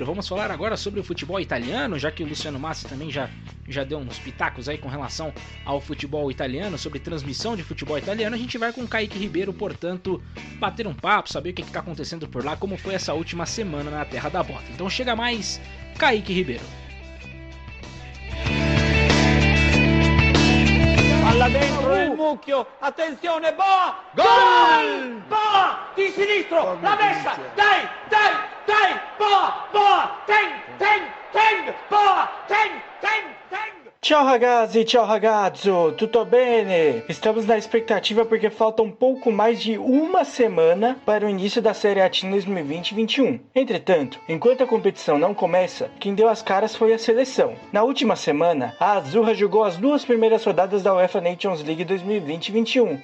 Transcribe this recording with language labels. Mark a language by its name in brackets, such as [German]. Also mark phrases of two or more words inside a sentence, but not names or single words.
[Portuguese] Vamos falar agora sobre o futebol italiano, já que o Luciano Massi também já deu uns pitacos aí com relação ao futebol italiano, sobre transmissão de futebol italiano. A gente vai com o Kaique Ribeiro, portanto, bater um papo, saber o que está acontecendo por lá, como foi essa última semana na terra da bota. Então chega mais, Kaique Ribeiro. [Italian] Palla dentro il mucchio, attenzione, [Portuguese] Boa! Gol! Boa! [Italian] Di sinistro, la messa, dai, [Portuguese] Boa, Teng, Boa, Teng. [Italian] Ciao ragazzi, ciao ragazzo, tutto bene? [Portuguese] Estamos na expectativa porque falta um pouco mais de uma semana para o início da Série A 2020-21. Entretanto, enquanto a competição não começa, quem deu as caras foi a seleção. Na última semana, a Azzurra jogou as 2 primeiras rodadas da UEFA Nations League 2020-21.